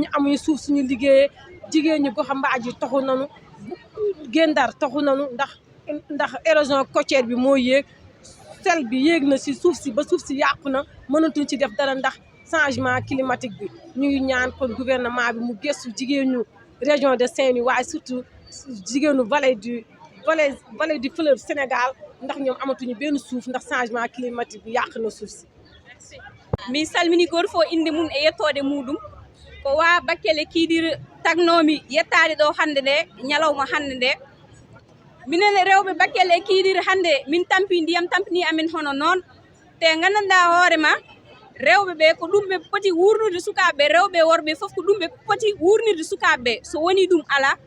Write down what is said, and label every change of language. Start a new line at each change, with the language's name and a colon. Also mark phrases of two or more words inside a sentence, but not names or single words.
Wolof: ñi amuñu suuf suñu liggéeyee jigéen ñi gox mbaaj yi taxu nañu Gendar taxu nañu ndax
French: érosion côtière
Wolof: bi moo yéeg sel bi yéeg na si suuf si ba suuf si yàqu na mënatuñ ci def dara ndax
French: changement climatique
Wolof: bi ñu ngi ñaan kon gouvernement bi mu gëstu jigéenu
French: région de Saint-Louis
Wolof: waaye surtout jigéenu
French: vallée du fleuve Sénégal
Wolof: ndax ñoom amatuñu benn suuf ndax
French: changement climatique
Wolof: bi yàq na suuf si.
Fula: mi salmini goto fof inde mum e yettode muɗum ko wa Bakkele Kidira tagnomi yettade ɗo hande nde ñalawma hande nde minen rewɓe Bakkele Kidira hande min tampi ndiyam tampini amin hono noon te gandanɗa hoorema rewɓe ɓe ko ɗum ɓe poti wurnude sukaɓeɓe rewɓe worɓe foof ko ɗum ɓe poti wurnirde sukaɓeɓe so woni ɗum ala